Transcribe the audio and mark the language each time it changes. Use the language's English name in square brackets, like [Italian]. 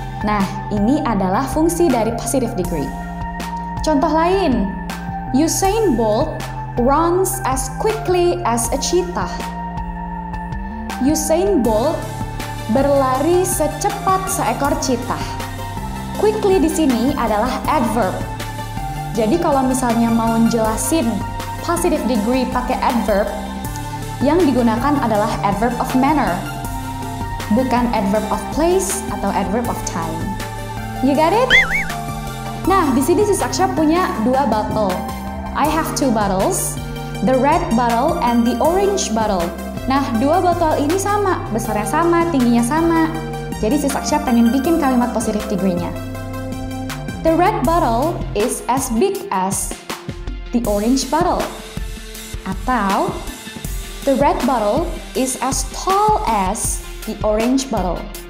[Indonesian] Nah, ini adalah fungsi dari positive degree. Contoh lain, [English] Usain Bolt runs as quickly as a cheetah. [Indonesian] Usain Bolt berlari secepat seekor cheetah. Quickly di sini adalah adverb. Jadi kalau misalnya mau jelasin positive degree pakai adverb, yang digunakan adalah adverb of manner, bukan adverb of place atau adverb of time. [English] You got it? [Indonesian] Nah, di sini Sis Aksha punya 2 bottle. [English] I have 2 bottles, the red bottle and the orange bottle. [Indonesian] Nah, 2 botol ini sama, besarnya sama, tingginya sama. Jadi Sis Aksha pengen bikin kalimat positive degree-nya. [English] The red bottle is as big as the orange bottle. Atau the red bottle is as tall as the orange bottle.